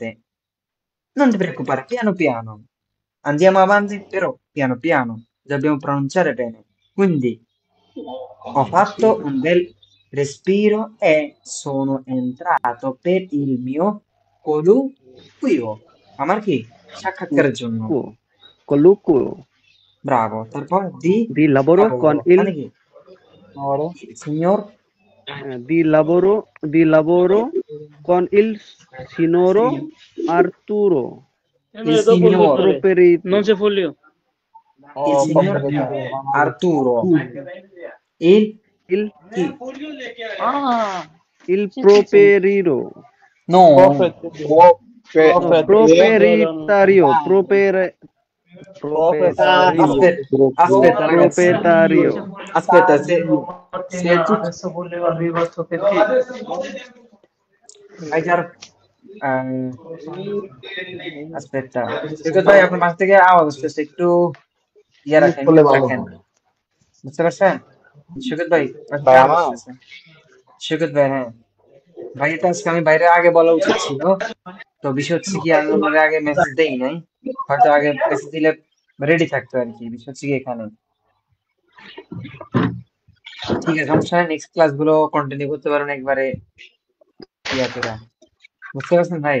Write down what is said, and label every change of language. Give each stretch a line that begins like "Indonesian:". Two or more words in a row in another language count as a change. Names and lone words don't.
Italian: Non ti preoccupare, piano piano. Andiamo avanti, però piano piano. Dobbiamo pronunciare bene. Quindi, Ho fatto un bel respiro e sono entrato per il mio colloquio
Bangla: আমার কি সাক্ষাৎকারের জন্য
Italian: Colloquio
Bangla: ব্রাভো তারপর di
Italian: di lavoro con
Bangla: মানে কি signor
Italian: di lavoro con il signor Arturo il signor Properito Non c'è folio. il signor Arturo il il chi? Ah, il properito No, proprietario aspetta ragazzi, proprietario aspetta se tu Adesso volevo arrivare che hai già aspetta
Bangla: সেটা ভাই আপনার পাশ থেকে আওয়াজ আসতেছে একটু ইয়ে রাখেন রাখেন বুঝতে পারছেন সৈকত ভাই ভাই আমার সৈকত ভাই হ্যাঁ ভাই এটা আজকে আমি বাইরে আগে বলা উচিত ছিল তো বিষয় হচ্ছে কি আমি ওনারে আগে মেসেজ দেই নাই হয়তো আগে মেসেজ দিলে রেডি থাকতো আর কি বিষয় হচ্ছে কি এখানে ঠিক আছে সমস্যা নেই নেক্সট ক্লাস গুলো কন্টিনিউ করতে পারেন একবারে ইয়াতেরা বুঝতে পারছেন ভাই